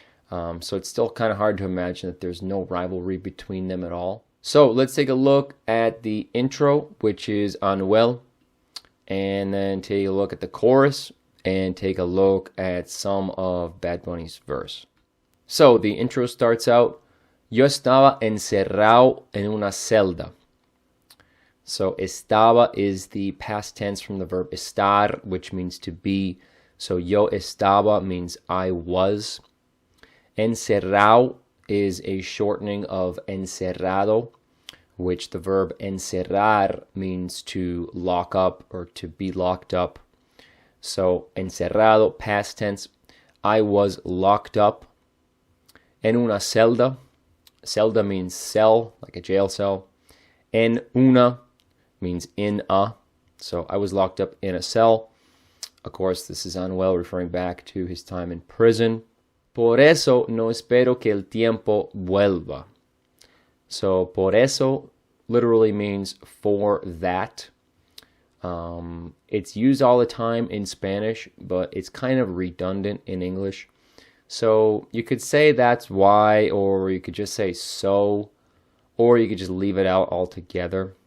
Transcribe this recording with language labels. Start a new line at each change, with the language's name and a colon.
English: So it's still kind of hard to imagine that there's no rivalry between them at all. So let's take a look at the intro, which is Anuel, and then take a look at the chorus, and take a look at some of Bad Bunny's verse. So the intro starts out,
Spanish: Yo estaba encerrado en una celda.
English: So estaba is the past tense from the verb estar, which means to be. So yo estaba means I was. Encerrado is a shortening of encerrado, which the verb encerrar means to lock up or to be locked up. So encerrado, past tense, I was locked up.
Spanish: En una celda.
English: Celda means cell, like a jail cell. En una means in a. So I was locked up in a cell. Of course, this is Anuel referring back to his time in prison.
Spanish: Por eso no espero que el tiempo vuelva.
English: So por eso literally means for that. It's used all the time in Spanish, but it's kind of redundant in English. So you could say that's why, or you could just say so, or you could just leave it out altogether.